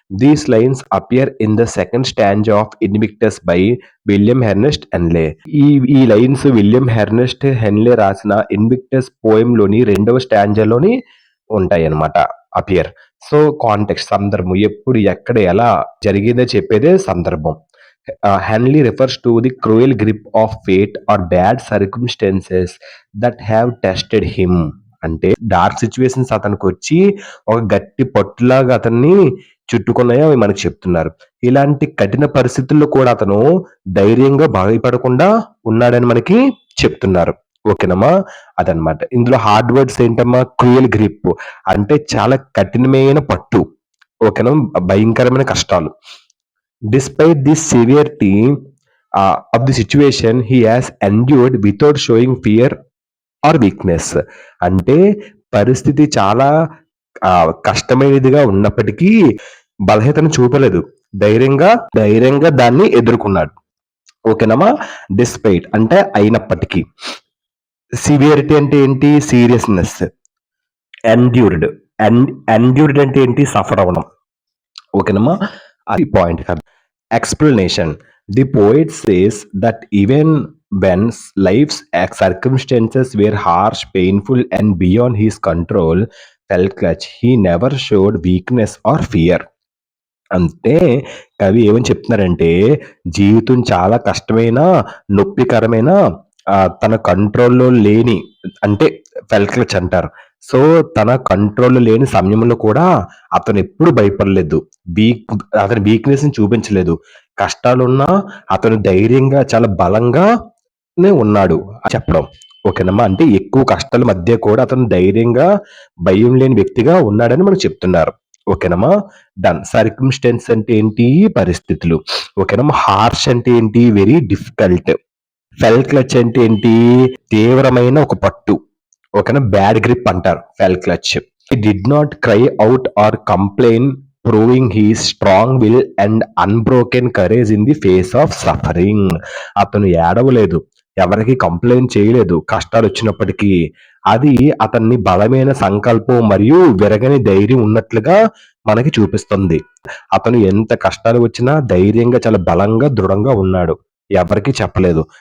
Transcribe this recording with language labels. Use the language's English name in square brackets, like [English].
[English] These lines appear in the second stanza of Invictus by William Ernest Henley. [Telugu] ఈ lines William హెర్నెస్ట్ Henley రాసిన Invictus poem లోని 2వ స్టాంజాలోని ఉంటాయి అన్నమాట. అపియర్. సో కాంటెక్స్ట్, సందర్భం, ఎప్పుడు, ఎక్కడ, ఎలా జరిగిందో చెప్పేదే సందర్భం. [English] Henley refers to the cruel grip of fate or bad circumstances that have tested him. [Telugu] అంటే డార్క్ సిచ్యువేషన్స్ అతనికి వచ్చి ఒక గట్టి పట్టులాగా అతన్ని చుట్టుకున్నాయో అవి మనకు చెప్తున్నారు. ఇలాంటి కఠిన పరిస్థితుల్లో కూడా అతను ధైర్యంగా భయపడకుండా ఉన్నాడని మనకి చెప్తున్నారు. ఓకేనమ్మా, అదనమాట. ఇందులో హార్డ్ వర్డ్స్ ఏంటమ్మా? క్రూయల్ గ్రిప్ అంటే చాలా కఠినమైన పట్టు. ఓకేనా, భయంకరమైన కష్టాలు. [English] Despite the severity of the situation, he has endured without showing fear or weakness. [Telugu] అంటే పరిస్థితి చాలా కష్టమైనదిగా ఉన్నప్పటికీ బలహీనతను చూపలేదు, ధైర్యంగా దాన్ని ఎదుర్కొన్నాడు. ఓకేనమ్మా. డిస్పైట్ అంటే అయినప్పటికీ. సివియరిటీ అంటే ఏంటి? సీరియస్నెస్. ఎండ్యూర్డ్ ఎండ్యూర్డ్ అంటే ఏంటి? సఫర్ అవ్వడం. ఓకేనమ్మా, అది పాయింట్ కాదు. Explanation. [English] The poet says that even when life's circumstances were harsh, painful, and beyond his control, felt clutch, he never showed weakness or fear. [Telugu] అంటే కవి ఏమని చెప్తున్నారంటే, జీవితం చాలా కష్టమైన, నొప్పికరమైన, తన కంట్రోల్లో లేని, అంటే ఫెల్ క్లచ్ అంటారు. సో తన కంట్రోల్ లేని సమయంలో కూడా అతను ఎప్పుడు భయపడలేదు, అతని వీక్నెస్ ని చూపించలేదు. కష్టాలున్నా అతను ధైర్యంగా, చాలా బలంగానే ఉన్నాడు చెప్పడం. ఓకేనమ్మా. అంటే ఎక్కువ కష్టాల మధ్య కూడా అతను ధైర్యంగా, భయం లేని వ్యక్తిగా ఉన్నాడని మనకు చెప్తున్నారు. ఓకేనమ్మా, డన్. సర్కమ్స్టెన్స్ అంటే ఏంటి? పరిస్థితులు. ఓకేనమ్మా. హార్ష్ అంటే ఏంటి? [English] Very difficult. [Telugu] ఫెల్ క్లచ్ అంటే ఏంటి? తీవ్రమైన ఒక పట్టు. ఓకేనా, బ్యాడ్ గ్రిప్ అంటారు ఫెల్ clutch. [English] He did not cry out or complain, proving his strong will and unbroken courage in the face of suffering. [Telugu] అతను ఏడవలేదు, ఎవరికి కంప్లైంట్ చేయలేదు కష్టాలు వచ్చినప్పటికీ. అది అతన్ని బలమైన సంకల్పం మరియు విరగని ధైర్యం ఉన్నట్లుగా మనకి చూపిస్తుంది. అతను ఎంత కష్టాలు వచ్చినా ధైర్యంగా చాలా బలంగా దృఢంగా ఉన్నాడు, ఎవరికి చెప్పలేదు.